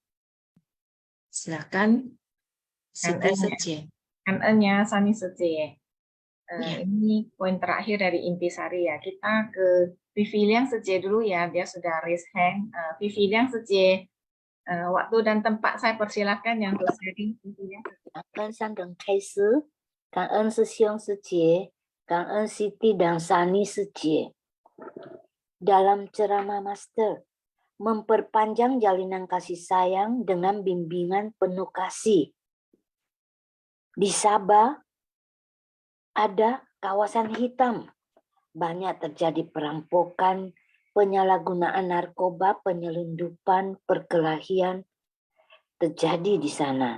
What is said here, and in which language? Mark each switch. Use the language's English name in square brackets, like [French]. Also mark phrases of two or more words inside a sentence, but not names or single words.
[Indonesian] Silakan Siti Setia. NN-nya Sani Suci. Ya. Ini poin terakhir dari intisari ya. Kita ke Vivi Liang Suci dulu ya. Dia sudah [English] raise hand. [Indonesian] Vivi Liang Suci, waktu dan tempat saya persilahkan yang untuk sharing. Vivi Liang Suci. [Chinese] 跟上等开始，感恩师兄师姐，感恩 [Indonesian] Siti dan Sani 师姐。Dalam ceramah Master, memperpanjang jalinan kasih sayang dengan bimbingan penuh kasih. Di Sabah ada kawasan hitam. Banyak terjadi perampokan, penyalahgunaan narkoba, penyelundupan, perkelahian terjadi di sana.